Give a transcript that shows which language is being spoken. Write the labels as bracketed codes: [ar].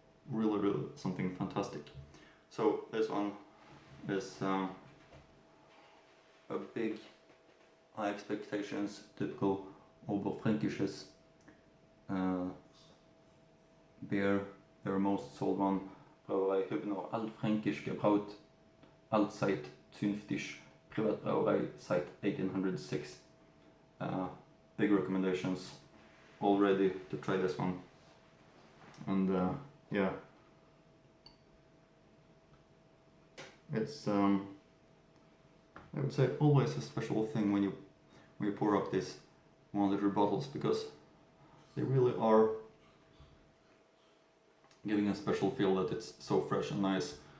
[en] really something fantastic. So this one is a big, high expectations, typical Oberfränkisches beer, their most sold one. [de] Brauerei Hübner, altfränkisch gebraut, allzeit zünftig, Privatbrauerei seit 1806. [en] Big recommendations already to try this one. And yeah, it's I would say always a special thing when you pour up these 1 liter bottles, because they really are giving a special feel that it's so fresh and nice.